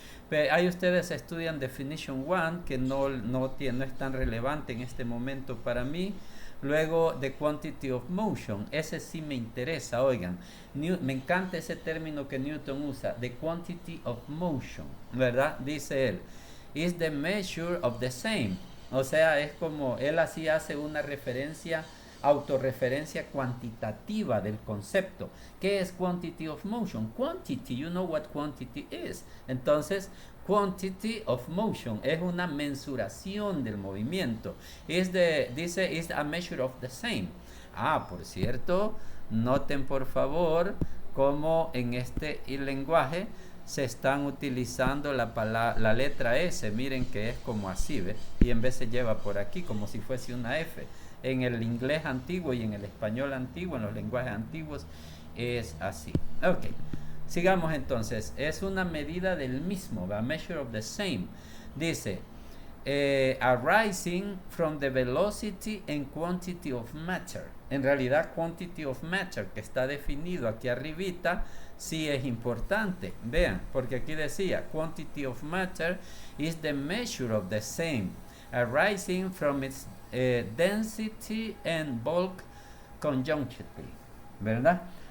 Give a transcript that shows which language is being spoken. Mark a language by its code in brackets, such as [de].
[es] Pero ahí ustedes estudian Definition 1, que no es tan relevante en este momento para mí. Luego, The Quantity of Motion, ese sí me interesa, oigan. Me encanta ese término que Newton usa, The Quantity of Motion, ¿verdad? Dice él, [en] is the measure of the same. [es] O sea, es como él así hace una referencia, autorreferencia cuantitativa del concepto. ¿Qué es quantity of motion? [en] Quantity, you know what quantity is. [es] Entonces, quantity of motion es una mensuración del movimiento. Dice, [en] is a measure of the same. [es] Ah, por cierto, noten por favor cómo en este lenguaje se están utilizando la letra S. Miren que es como así, ¿ves? Y en vez se lleva por aquí como si fuese una F. En el inglés antiguo y en el español antiguo, en los lenguajes antiguos, es así. Ok, sigamos entonces. Es una medida del mismo, [en] a measure of the same. [es] Dice, [en] arising from the velocity and quantity of matter. [es] En realidad, quantity of matter, que está definido aquí arribita, sí es importante. Vean, porque aquí decía, [en] quantity of matter is the measure of the same, arising from its density and bulk conjunctively, [es] ¿verdad?